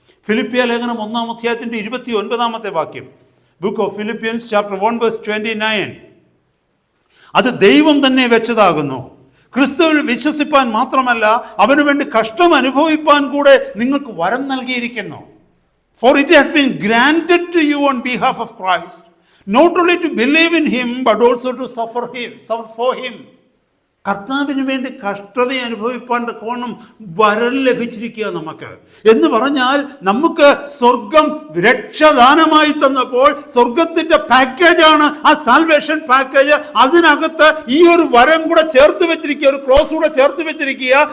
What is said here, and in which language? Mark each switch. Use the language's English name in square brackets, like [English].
[Malayalam] ഫിലിപ്പിയ ലേഖനം 1-ാം അധ്യായത്തിൻ്റെ 29-ാമത്തെ വാക്യം, ബുക്ക് ഓഫ് ഫിലിപ്പിയൻസ് ചാപ്റ്റർ 1:29. അത് ദൈവം തന്നെ വെച്ചതാകുന്നു, ക്രിസ്തുവിൽ വിശ്വസിപ്പാൻ മാത്രമല്ല അവനു വേണ്ടി കഷ്ടം അനുഭവിപ്പാൻ കൂടെ നിങ്ങൾക്ക് വരം നൽകിയിരിക്കുന്നു. [English] For it has been granted to you on behalf of Christ, not only to believe in him but also to suffer for him. [Malayalam] കർത്താവിന് വേണ്ടി കഷ്ടത അനുഭവിപ്പാൻ കോണം വരം ലഭിച്ചിരിക്കുക നമുക്ക് എന്ന് പറഞ്ഞാൽ, നമുക്ക് സ്വർഗം രക്ഷദാനമായി തന്നപ്പോൾ സ്വർഗത്തിന്റെ പാക്കേജാണ് ആ സാൽവേഷൻ പാക്കേജ്. അതിനകത്ത് ഈ ഒരു വരം കൂടെ ചേർത്ത് വെച്ചിരിക്കുക, ഒരു ക്ലോസ് കൂടെ ചേർത്ത് വെച്ചിരിക്കുക.